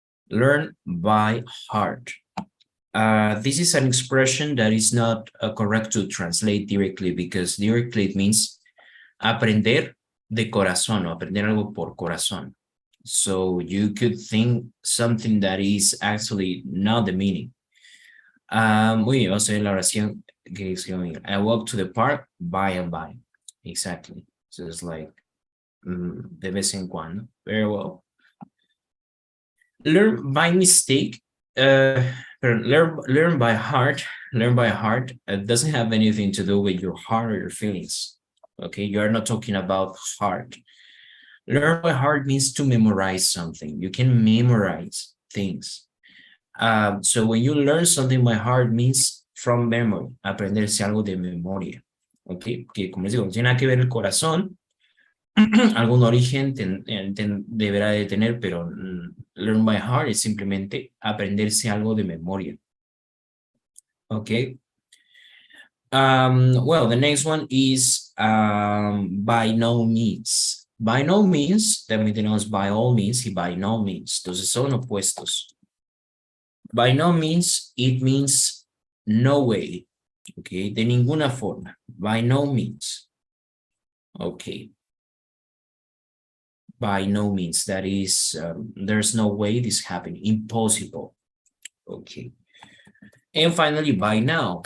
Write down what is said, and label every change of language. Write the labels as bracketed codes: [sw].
[en] Learn by heart. This is an expression that is not correct to translate directly because directly it means [es] aprender de corazón, o aprender algo por corazón. [en] So you could think something that is actually not the meaning. [es] Muy bien, vamos a ver la oración que escribo. [en] I walk to the park by and by. Exactly. So it's like [es] de vez en cuando. [en] Very well. Learn by mistake. Learn by heart. Learn by heart. It doesn't have anything to do with your heart or your feelings. Okay, you are not talking about heart. Learn by heart means to memorize something. You can memorize things. So when you learn something by heart means from memory, [es] aprenderse algo de memoria. Ok, que como les digo, no tiene nada que ver el corazón, algún origen deberá de tener, pero learn by heart es simplemente aprenderse algo de memoria. Ok. [en] Well, the next one is by no means. By no means, [es] también tenemos [en] by all means y by no means. [es] Entonces son opuestos. [en] By no means, it means no way. Okay, [es] de ninguna forma. [en] By no means. Okay. By no means, that is, there's no way this happened. Impossible. Okay. And finally, by now.